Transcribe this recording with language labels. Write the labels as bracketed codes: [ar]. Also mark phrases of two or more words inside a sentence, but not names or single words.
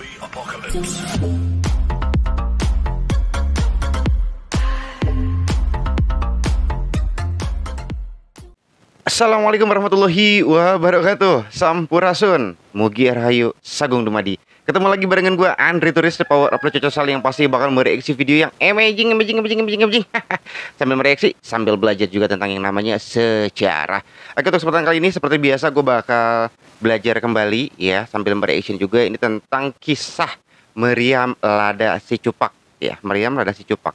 [ar] السلام عليكم ورحمة الله وبركاته. [su] Sampurasun, Mugi Rahayu, Sagung Dumadi. [id] Ketemu lagi barengan gue Andri Turis, [en] the power of Cocosal, [id] yang pasti bakal mereaksi video yang amazing. Sambil mereaksi, sambil belajar juga tentang yang namanya sejarah. Oke, untuk kesempatan kali ini seperti biasa gue bakal belajar kembali ya, sambil mereaction juga. Ini tentang kisah Meriam Lada Si Cupak ya, Meriam Lada Si Cupak.